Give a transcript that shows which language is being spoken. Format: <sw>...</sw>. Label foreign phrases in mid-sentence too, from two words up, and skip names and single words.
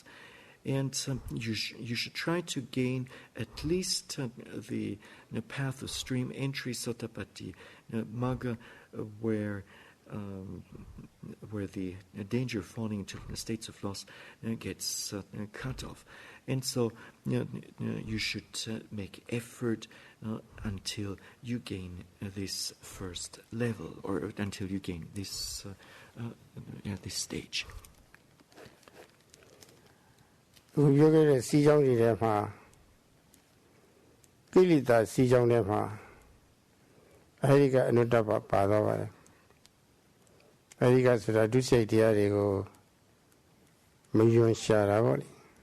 <en>And you should try to gain at least the path of stream entry,</en> <pi>Sottapatti, Magga,</pi> <en>where the danger of falling into states of loss gets cut off. And so you should make effort until you gain this first level, or until you gain this this stage.</en> <my>သူပြောခဲ့တဲ့စီးကြောင်းတွေထဲမှာကိလေသာစီးကြောင်းထဲမှာအဲဒီကအနုတ္တပပါသွားပါတယ်အဲဒီကဆိုတာဒုစရိုက်တရားတွေကိုမယွန်းရှာတာပေါ့လေ</my>